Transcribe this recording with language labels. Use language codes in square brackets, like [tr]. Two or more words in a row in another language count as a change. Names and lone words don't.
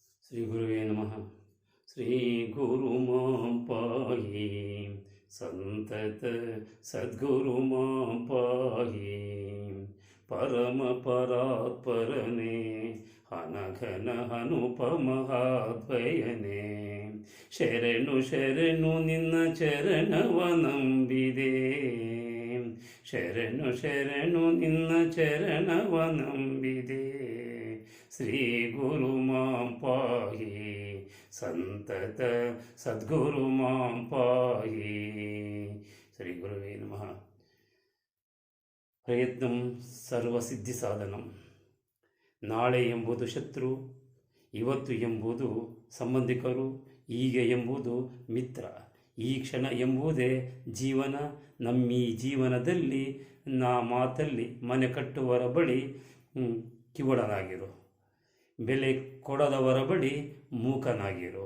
[sa] ಶ್ರೀ ಗುರುವೇ ನಮಃ. ಶ್ರೀ ಗುರು ಮಾಂ ಪಾಹಿ ಸಂತತ ಸದ್ಗುರು ಮಾಂ ಪಾಹಿ [kn] ಪರಮ ಪರಾತ್ಪರನೇ ಅನಘನ ಅನುಪಮಹಾದ್ವಯನೇ ಶರಣು ಶರಣು ನಿನ್ನ ಚರಣವ ನಂಬಿದೆ ಶರಣು ಶರಣು ನಿನ್ನ ಚರಣವ ನಂಬಿದೆ [sa] ಶ್ರೀ ಗುರು ಮಾಂ ಪಾಹಿ ಸಂತತ ಸದ್ಗುರು ಮಾಂ ಪಾಹಿ. ಶ್ರೀ ಗುರುವೇ ನಮಃ. ಪ್ರಯತ್ನಂ ಸರ್ವಸಿದ್ಧಿ ಸಾಧನಂ. [kn] ನಾಳೆ ಎಂಬುದು ಶತ್ರು, ಇವತ್ತು ಎಂಬುದು ಸಂಬಂಧಿಕರು, ಈಗ ಎಂಬುದು ಮಿತ್ರ, ಈ ಕ್ಷಣ ಎಂಬುದೇ ಜೀವನ. ನಮ್ಮೀ ಜೀವನದಲ್ಲಿ ಮಾತಲ್ಲಿ ಮನೆ ಕಟ್ಟುವರ ಬಳಿ ಕಿವುಡನಾಗಿರು, ಬೆಲೆ ಕೊಡದವರ ಬಳಿ ಮೂಕನಾಗಿರು.